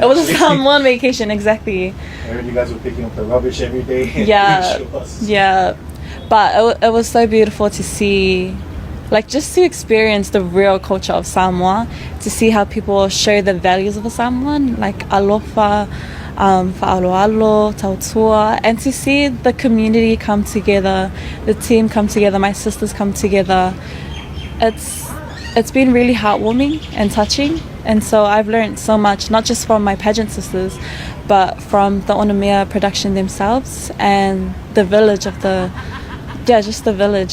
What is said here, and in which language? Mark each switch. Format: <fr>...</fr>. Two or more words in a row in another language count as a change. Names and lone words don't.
<en>It was a Samoan vacation, exactly. I heard you guys were picking up the rubbish every day. Yeah, yeah. But it was so beautiful to see, like, just to experience the real culture of Samoa, to see how people show the values of a Samoan, like</en> <sm>alofa, fa'aloalo, tautua,</sm> <en>and to see the community come together, the team come together, my sisters come together. It's been really heartwarming and touching, and so I've learned so much, not just from my pageant sisters, but from the Onamea production themselves and the village just the village.</en>